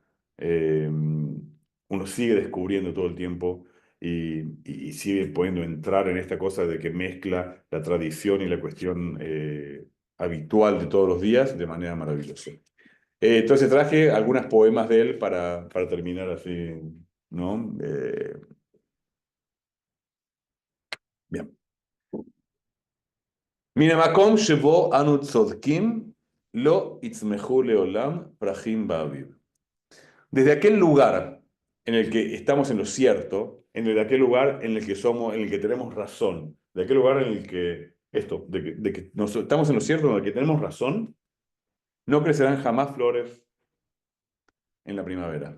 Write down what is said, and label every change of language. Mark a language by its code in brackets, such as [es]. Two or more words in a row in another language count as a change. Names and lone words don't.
[es] Uno sigue descubriendo todo el tiempo y sigue pudiendo entrar en esta cosa de que mezcla la tradición y la cuestión habitual de todos los días de manera maravillosa. Entonces traje algunos poemas de él para terminar así, ¿no? Bien. [he] מן המקום שבו אנו צודקים, לא יצמחו לעולם פרחים באביב. [es] Desde aquel lugar en el que estamos en lo cierto, de aquel lugar en el que somos, en el que tenemos razón, de aquel lugar en el que estamos en lo cierto, en el que tenemos razón, no crecerán jamás flores en la primavera.